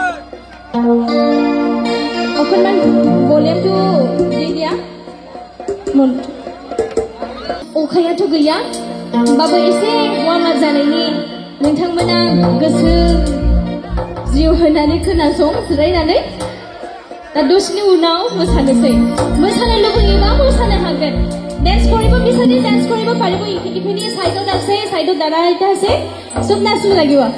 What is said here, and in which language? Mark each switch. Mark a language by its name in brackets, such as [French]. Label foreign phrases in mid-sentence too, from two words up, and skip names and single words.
[Bodo] अखनमान भलिउमखौ दिया अखायाथ' गैया होमबाबो एसे [English] warm up [Bodo] जानायनि नोंथांमोना गोसो जिउ होनानै खोनासं जिरायनानै दा दसेनि उनाव मोसानोसै मोसानो लुबैयोबा मोसानो हागोन डांस কৰিব বিচাৰি [Assamese] ডান্স কৰিব পাৰিব ইখিনি সাইডত আছে সাইডত দাদা এটা আছে সব নাচিব লাগিব